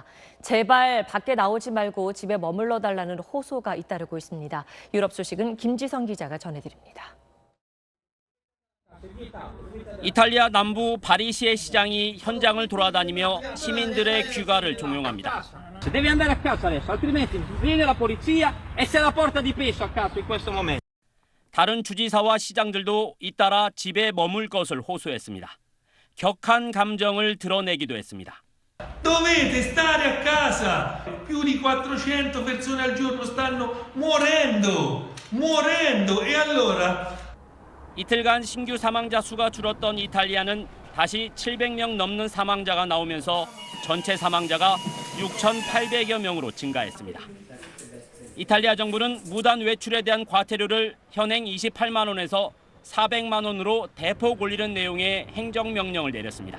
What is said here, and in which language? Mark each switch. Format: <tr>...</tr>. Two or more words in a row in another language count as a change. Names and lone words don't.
<ko>제발 밖에 나오지 말고 집에 머물러 달라는 호소가 잇따르고 있습니다. 유럽 소식은 김지성 기자가 전해드립니다. 이탈리아 남부 바리시의 시장이 현장을 돌아다니며 시민들의 귀가를 종용합니다.</ko> <it>Devi andare a casa adesso, altrimenti viene la polizia e se la porta di peso a casa in questo momento.</it> <ko>다른 주지사와 시장들도 잇따라 집에 머물 것을 호소했습니다. 격한 감정을 드러내기도 했습니다.</ko> <it>Dovete stare a casa. Più di 400 persone al giorno stanno morendo. E allora?</it> <ko>이틀간 신규 사망자 수가 줄었던 이탈리아는 다시 700명 넘는 사망자가 나오면서 전체 사망자가 6,800여 명으로 증가했습니다. 이탈리아 정부는 무단 외출에 대한 과태료를 현행 28만 원에서 400만 원으로 대폭 올리는 내용의 행정명령을 내렸습니다.</ko>